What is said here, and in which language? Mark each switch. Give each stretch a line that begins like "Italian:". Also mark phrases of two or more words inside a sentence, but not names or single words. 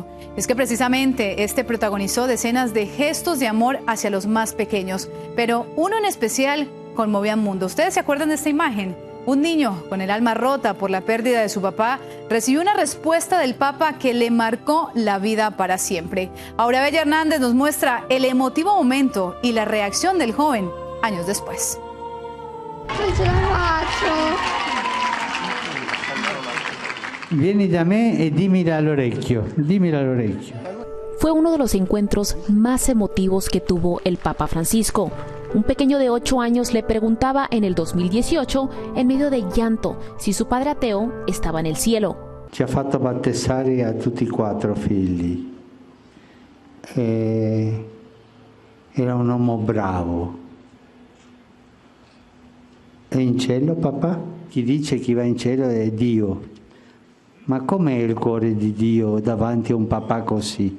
Spanish: Es que precisamente este protagonizó decenas de gestos de amor hacia los más pequeños, pero uno en especial conmovió al mundo. ¿Ustedes se acuerdan de esta imagen? Un niño con el alma rota por la pérdida de su papá recibió una respuesta del Papa que le marcó la vida para siempre. Aura Bella Hernández nos muestra el emotivo momento y la reacción del joven años después.
Italian: Vieni da me e dímela al orecchio, dímela al orecchio.
Spanish: Fue uno de los encuentros más emotivos que tuvo el Papa Francisco. Un pequeño de 8 años le preguntaba en el 2018, en medio de llanto, si su padre ateo estaba en el cielo.
Italian: Ci ha fatto battezzare a tutti e 4 figli. Era un uomo bravo. È in cielo, papà? Chi dice che va in cielo è Dio. Ma com'è il cuore di Dio davanti a un papà così?